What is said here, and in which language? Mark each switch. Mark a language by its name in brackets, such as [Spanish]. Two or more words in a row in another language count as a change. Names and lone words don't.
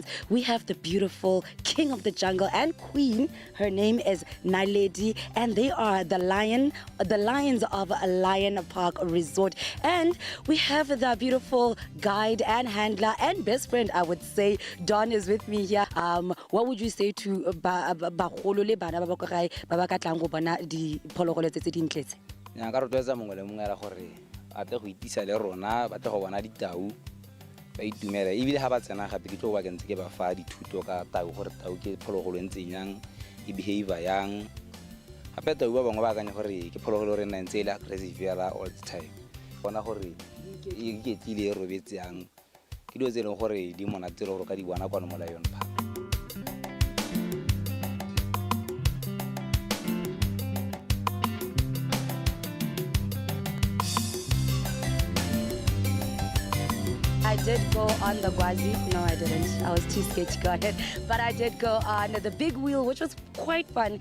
[English] We have the beautiful king of the jungle and queen. Her name is Naledi, and they are the lions of Lion Park Resort. And we have the beautiful guide and handler and best friend, I would say. Don is with me here. What would you say to [Tswana] bagolo le bana ba ba ba ka tlang go bona diphologolo tse dintletse? Nka rotloetsa mongwe le mongwe gore a tle go itisa le rona ba tle go bona ditau ba itumela ebile ha ba tsena gape ke tlo ba kentse ke ba fa dithuto ka tau gore tau ke phologolo ntseng yang e behavior yang gape tau ba bangwe ba akanya gore ke phologolo re nna ntse le aggressive yala [English] all the time [Tswana] bona gore e ketlile e robetse yang ke dilo tse leng gore di monate le gore ka di bona kwa mo Lion Park. [English] I did go on the Gwazi. No, I didn't. I was too scared to go on it. But I did go on the big wheel, which was quite fun.